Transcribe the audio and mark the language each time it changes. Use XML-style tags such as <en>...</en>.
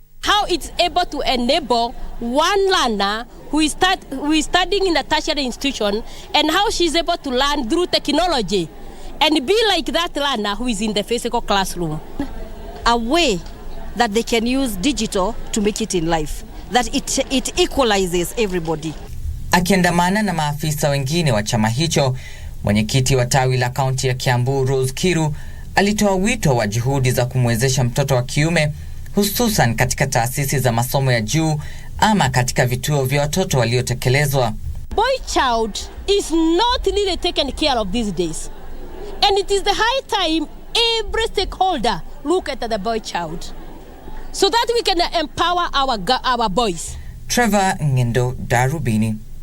<en>How it's able to enable one learner who is studying in a tertiary institution, and how she's able to learn through technology and be like that learner who is in the physical classroom. A way that they can use digital to make it in life, that it equalizes everybody.</en> <sw>Akiandamana na maafisa wengine wa chama hicho, mwenyekiti wa tawi la kaunti ya Kiambu Rose Kiru alitoa wito wa juhudi za kumwezesha mtoto wa kiume, hususan katika taasisi za masomo ya juu ama katika vituo vya watoto waliotekelezwa.</sw> <en>Boy child is not really taken care of these days, and it is the high time every stakeholder look at the boy child so that we can empower our boys.</en> <sw>Trevor Ngendo, Darubini.</sw>